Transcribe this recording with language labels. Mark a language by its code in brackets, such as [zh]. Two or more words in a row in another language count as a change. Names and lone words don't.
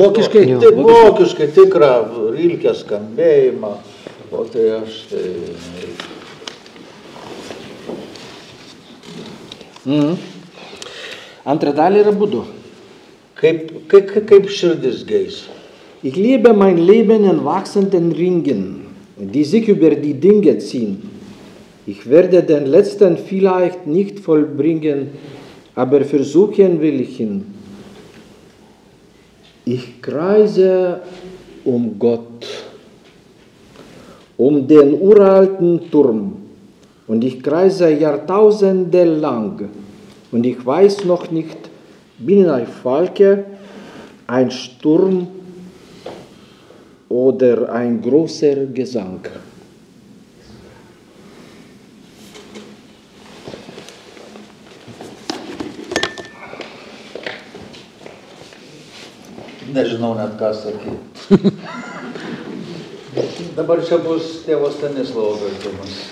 [lt] Vokiškai? Taip, vokiškai, tikrą Rilkės skambėjimą. O tai aš Antrą dalį yra būdu. Kaip širdis geis? [de] Ich liebe mein Leben in wachsenden Ringen, die sich über die Dinge ziehen. Ich werde den letzten vielleicht nicht vollbringen, aber versuchen will ich ihn. Ich kreise um Gott, um den uralten Turm, und ich kreise Jahrtausende lang, und ich weiß noch nicht, bin ein Falke, ein Sturm oder ein großer Gesang. [lt] Nežinau net ką sakyti. Dabar čia bus tėvo Stanislovo vertimas.